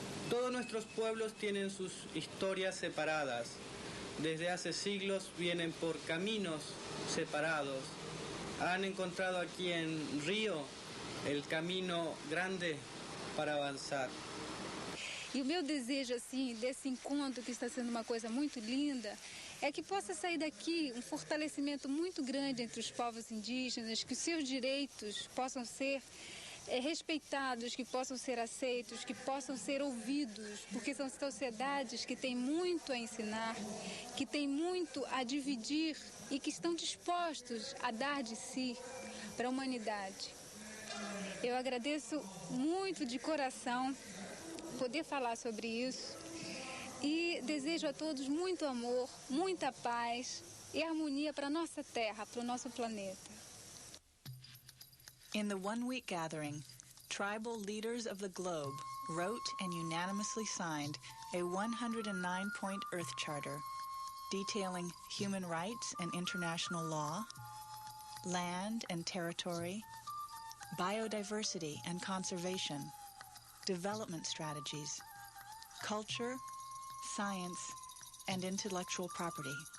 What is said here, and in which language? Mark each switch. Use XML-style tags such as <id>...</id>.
<es>Todos nuestros pueblos tienen sus historias separadas. Desde hace siglos vienen por caminos separados. Han encontrado aquí en Río el camino grande para avançar.</es> <pt>E o meu desejo, assim, desse encontro, que está sendo uma coisa muito linda, é que possa sair daqui um fortalecimento muito grande entre os povos indígenas, que os seus direitos possam ser respeitados, que possam ser aceitos, que possam ser ouvidos, porque são sociedades que têm muito a ensinar, que têm muito a dividir e que estão dispostos a dar de si para a humanidade. Eu agradeço muito de coração poder falar sobre isso e desejo a todos muito amor, muita paz e harmonia para a nossa terra, para o nosso planeta.</pt> <en>In the one-week gathering, tribal leaders of the globe wrote and unanimously signed a 109-point Earth Charter detailing human rights and international law, land and territory, biodiversity and conservation, development strategies, culture, science, and intellectual property.</en>